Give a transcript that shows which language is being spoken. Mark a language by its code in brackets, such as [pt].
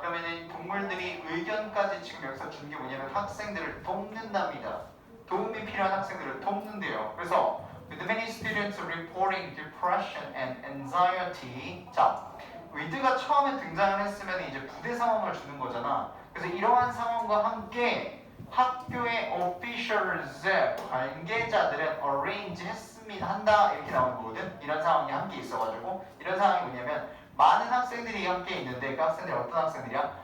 [ko] 그러면은 동물들이 의견까지 지금 여기서 준 게 뭐냐면 학생들을 돕는답니다. 도움이 필요한 학생들을 돕는데요. [en] 그래서 with many students reporting depression and anxiety. [ko] 자, with가 처음에 등장을 했으면 이제 부대 상황을 주는 거잖아. 그래서 이러한 상황과 함께 학교의 officials 관계자들은 arrange 했습니다 한다 이렇게 나오는 거거든. 이런 상황이 함께 있어가지고 이런 상황이 뭐냐면 많은 학생들이 함께 있는데 그 학생들이 어떤 학생들이야?